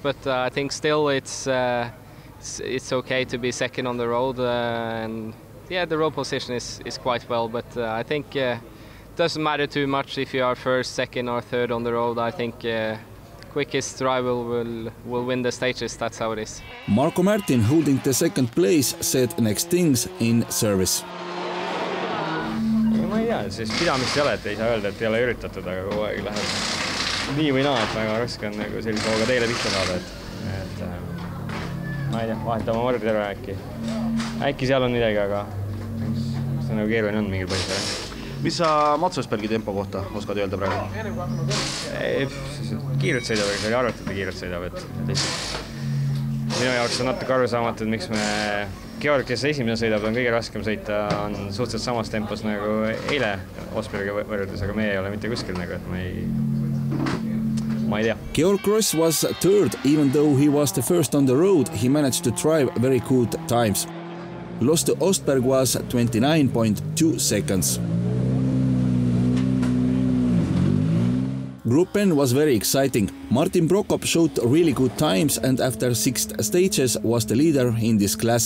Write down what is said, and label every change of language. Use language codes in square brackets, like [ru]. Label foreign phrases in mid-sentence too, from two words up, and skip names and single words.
[en] But I think still it's okay to be second on the road, and yeah, the road position is quite well. But I think it doesn't matter too much if you are first, second, or third on the road. I think quickest driver will win the stages. That's how it is. Marko Märtin, holding the second place, said next things in service. [et] Ma ei tea, siis pidamist ei ole, et ei saa öelda, et ei ole üritatud, aga kogu aeg läheb nii või naa, et väga raske on nagu sellise hooga teile pihta saada, et ma ei tea, vahetama mordi ära äkki seal on midagi, aga see nagu keeruline on mingil põhjusel. Mis sa Mats Östbergi tempo kohta oskad öelda praegu? Kiirelt sõidab, aga see oli arvatud, et kiirelt sõidab, et minu jaoks on natuke arusaamatud, miks me Georg, kes esimene sõidab, on kõige raskem sõita, on suhteliselt samas tempos nagu eile Östbergiga võrreldes, aga meie ei ole mitte kuskil nagu, et ma ei tea. [en] Georg Kross was third, even though he was the first on the road, he managed to drive very good times. Loss to Östberg was 29.2 seconds. Group N was very exciting. Martin Prokop showed really good times and after 6 stages was the leader in this class.